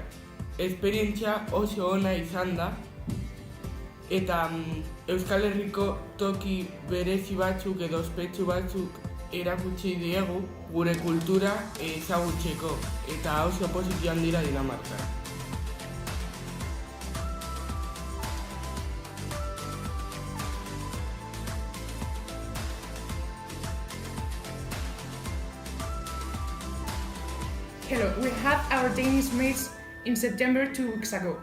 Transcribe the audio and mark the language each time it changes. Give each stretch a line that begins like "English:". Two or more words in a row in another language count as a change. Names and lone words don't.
Basque: Esperientzia oso ona izan da eta Euskal Herriko toki berezi batzuk edo ospetsu batzuk erakutsi diegu gure kultura ezagutzeko eta oso positiboan dira Dinamarkan.
English: Hello, we had our Danish mates in September 2 weeks ago.